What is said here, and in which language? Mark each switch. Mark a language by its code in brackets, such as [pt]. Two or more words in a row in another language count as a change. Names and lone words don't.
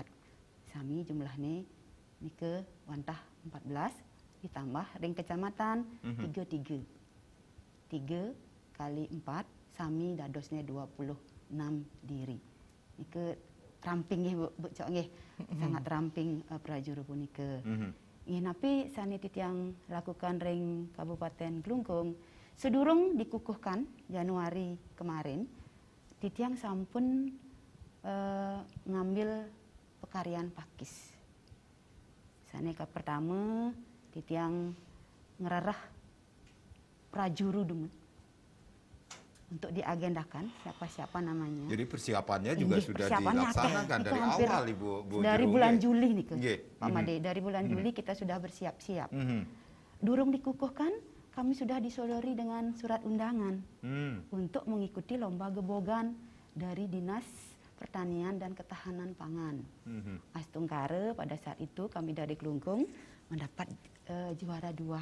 [ban] Sami jumlahnya nika wantah 14 ditambah ring kecamatan 3 kali 4 sami dadosnya 26 diri. Nika ramping nggih Bu Cok nggih. [id] Sangat ramping [ban] prajuru punika. Nggih napi sanit [id] yang lakukan [ban] ring Kabupaten Klungkung sedurung [id] dikukuhkan Januari kemarin [ban] titiang sampun ngambil pekaryan pakis. Saneka pertama titiang ngerarah prajuru demen [id] untuk diagendakan siapa-siapa namanya. Jadi persiapannya juga [ban] Nggih, [id] sudah persiapannya dilaksanakan [ban] akeh. [id] dari Itu hampir awal Ibu dari Jero, bulan [ban] nggih? [id] Juli nih [ban] Nggih. [id] Pak Made. Dari bulan Juli kita sudah bersiap-siap. Mhm. Durung dikukuhkan, kami sudah disodori dengan surat undangan untuk mengikuti lomba gebogan dari Dinas Pertanian dan Ketahanan Pangan. Astungkare pada saat itu kami dari Klungkung mendapat juara 2.